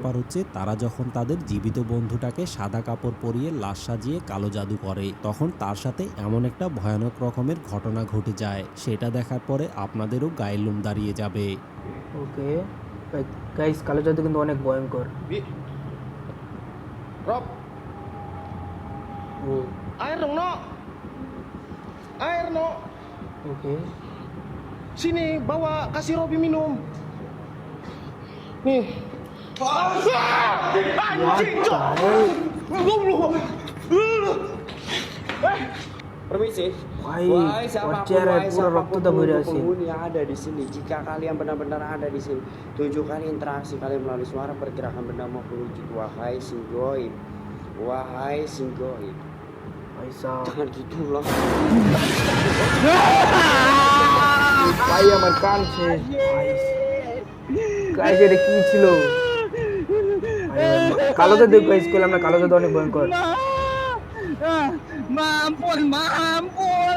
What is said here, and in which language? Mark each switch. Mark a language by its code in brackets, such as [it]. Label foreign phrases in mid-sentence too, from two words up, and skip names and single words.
[bn] ব্যাপার হচ্ছে তারা যখন তাদের জীবিত বন্ধুটাকে সাদা কাপড় পরিয়ে লাশ সাজিয়ে কালো জাদু করে, তখন তার সাথে এমন একটা ভয়ানক রকমের ঘটনা ঘটে যায়, সেটা দেখার পরে আপনাদেরও গায়ের লোম দাঁড়িয়ে যাবে। ওকে গাইস, কালো জাদু কিন্তু অনেক ভয়ঙ্কর। Rob, ও [id] air dong, no. Air, no. [bn] ওকে [id] Sini, bawa, kasih Robi minum. Nih. Anjing, Cok. Permisi. [bn] ভাই [id] Wahai [bn] ওর [id] siapapun, [bn] চেহারায় [id] wahai [bn] পুরো রক্ত [id] siapapun [bn] দা ভরে [id] penduduk [bn] আছে। [id] penghuni yang ada di sini, jika kalian benar-benar ada di sini, tunjukkan interaksi kalian melalui suara pergerakan benda maupun wujud. Wahai [jv] sing goib, [id] wahai [jv] sing goib. [bn] ভাই সাহ, [id] Jangan gitu loh. [bn] ভাই আমার কান শেষ। ভাই গাইস, এটা কি ছিল? ভাই, কালো জাদু গাইস, করলাম না, কালো জাদু অনেক ভয়ঙ্কর। [id] Mampun, mampun.